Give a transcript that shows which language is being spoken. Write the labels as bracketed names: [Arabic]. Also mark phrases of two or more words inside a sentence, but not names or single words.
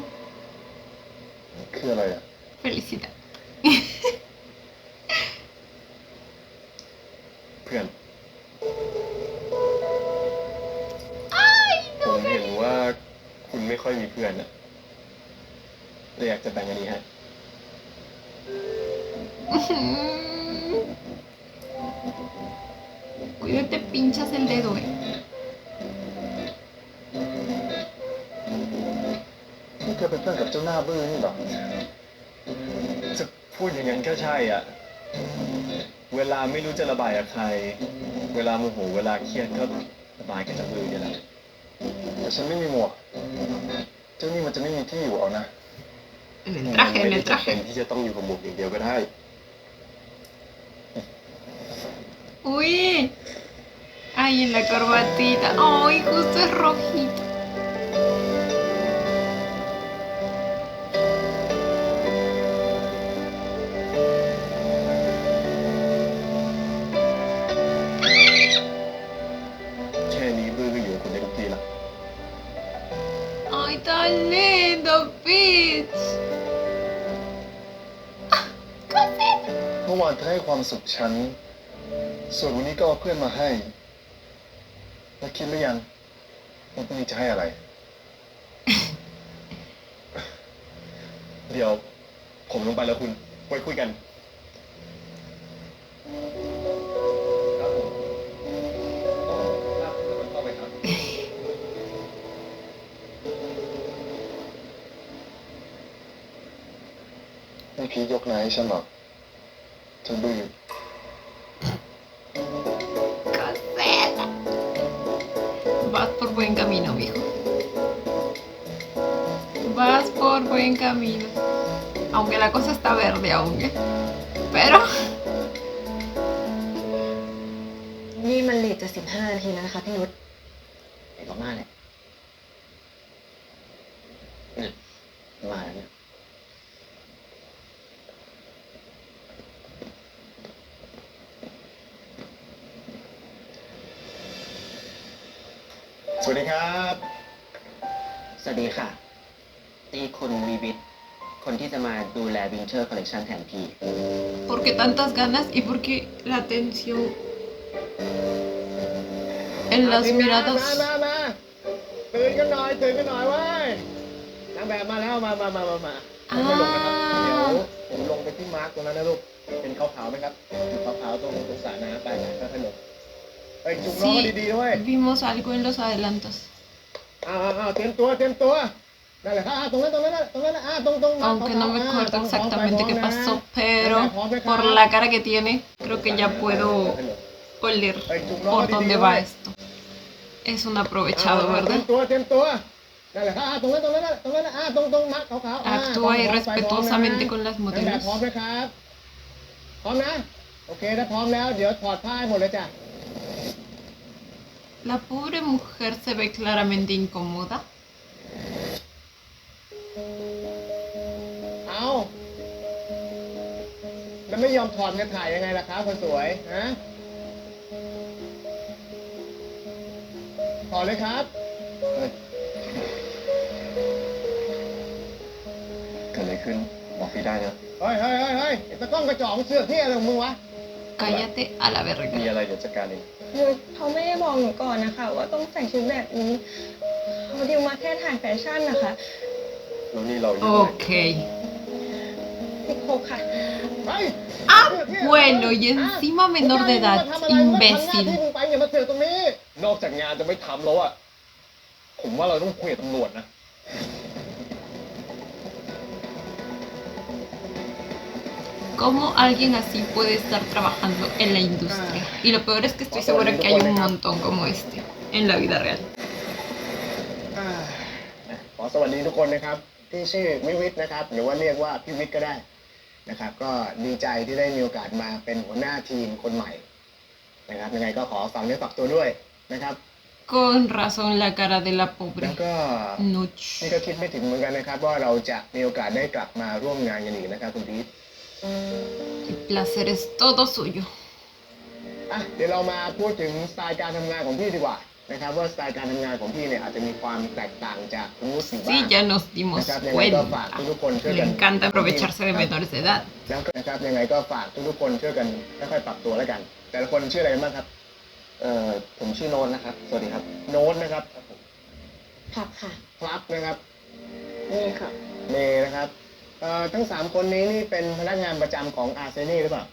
[Thai] คืออะไรอ่ะ [Spanish] felicidad. [Thai] เพื่อน ผมเห็นว่าคุณไม่ค่อยมีเพื่อนอ่ะเลยอยากจะแบ่งอันนี้ให้ [Spanish] Cuidado, te pinchas el dedo, eh. [Thai] นี่เธอเป็นเพื่อนกับเจ้าหน้าบื้อนี่เหรอ จะพูดอย่างนั้นก็ใช่อ่ะ เวลาไม่รู้จะระบายกับใคร เวลาโมโหเวลาเครียดก็ระบายกับจับมือนี่แหละแต่ฉันไม่มีหมวก เจ้านี่มันจะไม่มีที่อยู่เอานะ [Spanish] En el [Thai] ไม่ [Spanish] traje, en [Thai] ได้ [Spanish] el [Thai] จำเป็น [Spanish] traje. [Thai] ที่จะต้องอยู่กับหมวกอย่างเดียวก็ได้ [Spanish] Uy. Ay, en la corbatita. Ay, justo es rojito. [Thai] แค่นี้บื้อก็อยู่กับคนได้ทุกทีละ [Spanish] Ay, tan lindo, Peach. Cosita. [Thai] เมื่อวานเธอให้ความสุขฉัน ส่วนวันนี้ก็เอาเพื่อนมาให้ แล้วคิดหรือยังว่าพรุ่งนี้จะให้อะไร เดี๋ยว ผมลงไปแล้วคุณไว้คุยกัน ครับผมครับเข้าไปครับ ให้พี่ยกนายให้ฉันหรอกฉันบื้อ [Spanish] Coseta. Vas por buen camino, mijo. Vas por buen camino. Aunque la cosa está verde aún, ¿eh? Pero [Thai] นี่มันเลทจะ15 นาทีแล้วนะคะพี่นุช ไอ้ก็มาเลยเนี่ยมาแล้วเนี่ย สวัสดีครับ สวัสดีค่ะนี่คุณวีวิทคนที่จะมาดูแล [English] winter collection [Thai] แทนพี่ [Spanish] ¿por qué tantas ganas y por qué la atención en las [Thai] มา [Spanish] miradas? [Thai] ตื่นกันหน่อยเว้ยนางแบบมาแล้วมาไม่ลงนะครับเดี๋ยวผมลงไปที่มาร์กตรงนั้นนะลูกเป็นขาวๆไหมครับอยู่ขาวๆตรงสระน้ำไปก็ถนนเอ้ยจุกน้อง [Spanish] Sí, [Thai] ดีๆด้วย [Spanish] vimos algo en los adelantos. [Thai] เตรียมตัวนั่นแหละตรงนั้นตรง [Spanish] Aunque no me acuerdo exactamente qué pasó, pero por la cara que tiene, creo que ya puedo oler por dónde va esto. Es un aprovechado, [Thai] เตรีย [Spanish] ¿verdad? [Thai] มตัวนั่นแหละตรงนั้นตรงมาร์กขาวๆ [Spanish] Actúa irrespetuosamente con las [Thai] นั่นแหละ [Spanish] modelos. [Thai] พร้อมนะครับพร้อมนะโอเคถ้าพร้อมแล้วเดี๋ยวถอดผ้าให้หมดเลยจ้ะ [Spanish] La pobre mujer se ve claramente incómoda. [Thai] เอาแล้วไม่ยอมถอดจะถ่ายยังไงล่ะครับคนสวยฮะถอดเลยครับเกิดอะไรขึ้นบอกพี่ได้นะเฮ้ยตะก้องกระจอกเสือกที่อะไรของมึงวะ [Spanish] Cállate a la [Thai] มี [Spanish] verga. [Thai] อะไรเดี๋ยวจัดการเอง เขาไม่ได้บอกหนูก่อนนะคะ ว่าต้องใส่ชุดแบบนี้เขาดิวมาแค่ถ่ายแฟชั่นนะคะ แล้วนี่เราอยู่ Ok. พี่โคกค่ะ [Spanish] Ah, bueno, y encima menor de edad, [Thai] ที่ [Spanish] imbécil. [Thai] มึงไปอย่ามาเสือกตรงนี้ นอกจากงานจะไม่ทำแล้วอ่ะ ผมว่าเราต้องคุยกับตำรวจนะ [Spanish] ¿Cómo alguien así puede estar trabajando en la industria? Y lo peor es que estoy segura que hay un montón como este en la vida real. [Thai] ขอสวัสดีทุกคนนะครับ ที่ชื่อวิวิทย์นะครับ หรือว่าเรียกว่าพี่วิทย์ก็ได้นะครับ ก็ดีใจที่ได้มีโอกาสมาเป็นหัวหน้าทีมคนใหม่นะครับยังไงก็ขอฝากเนื้อฝากตัวด้วยนะครับ [Spanish] Con razón la cara de la [Thai] แล้ว [Spanish] pobre [Thai] ก็ [Spanish] Nuch. [Thai] นี่ก็คิดไม่ถึงเหมือนกันนะครับ ว่าเราจะมีโอกาสได้กลับมาร่วมงานกันอีกนะครับคุณพีท [Spanish] El placer es todo suyo. [Thai] เดี๋ยวเรามาพูดถึงสไตล์การทำงานของพี่ดีกว่านะครับว่าสไตล์การทำงานของพี่เนี่ยอาจจะมีความแตกต่างจากคุณนุชอยู่บ้าง [Spanish] Sí, ya nos dimos [Thai] นะครับยังไงก็ฝาก [Spanish] cuenta. [Thai] ทุกๆคนช่วย [Spanish] Le [Thai] กัน [Spanish] encanta aprovecharse de menores de edad. [Thai] แล้วก็นะครับยังไงก็ฝากทุกๆคนช่วยกันค่อยๆปรับตัวแล้วกัน แต่ละคนชื่ออะไรกันบ้างครับผมชื่อโน้ตนะครับสวัสดีครับโน้ตนะครับ ผักค่ะ ครับนะครับ นี่ค่ะ เมย์นะครับทั้ง3คนนี้นี่เป็นพนักงานประจำของอาร์เซนี่หรือเปล่า